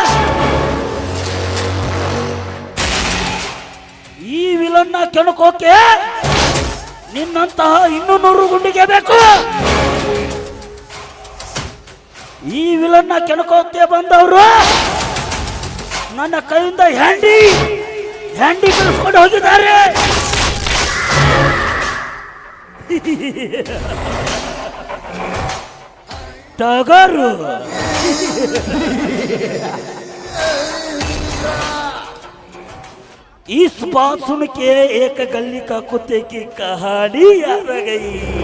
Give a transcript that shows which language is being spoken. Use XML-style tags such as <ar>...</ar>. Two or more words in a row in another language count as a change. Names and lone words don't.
<kn>ಈ ವಿಲನ್ನ ಕೆಣಕೋಕೆ ನಿನ್ನಂತಹ 200 ಗುಂಡಿಗೆ ಬೇಕು. ಈ ವಿಲನ್ನ ಕೆಣಕೋಕೆ ಬಂದವರು ನನ್ನ ಕೈಯಿಂದ ಹ್ಯಾಂಡಿ ಕಳಿಸ್ಕೊಂಡು ಹೋಗಿದ್ದಾರೆ.</kn> <hi>टगर इस बात सुन के एक गली का कुत्ते की कहानी याद आ गई।</hi>